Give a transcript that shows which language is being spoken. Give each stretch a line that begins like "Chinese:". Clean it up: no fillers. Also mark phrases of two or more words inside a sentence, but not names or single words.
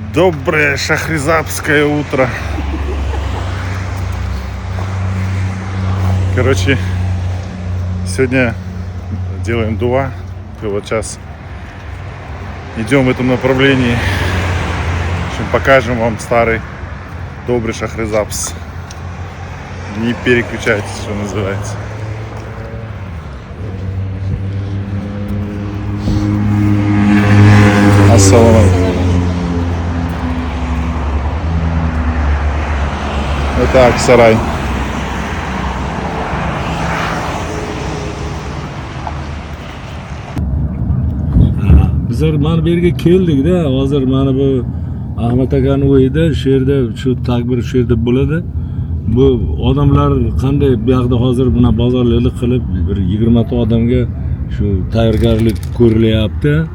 Russian: Доброе шахризадское утро. Короче, сегодня делаем дуа. И вот сейчас идем в этом направлении. В общем, покажем вам старый добрый шахризапс. Не переключайтесь, что называется.
Arabic: السلام عليكم.
Russian: Вот так, сарай.
Uzbek: Bizlar mana bu yerga keldik-da. Hozir mana bu Ahmad akaning uyida, shu yerda shu takbir shu yerda bo'ladi. Bu odamlar qanday bu yoqda hozir buna bozorlik qilib bir 20 ta odamga shu tayyorgarlik ko'rilyapti.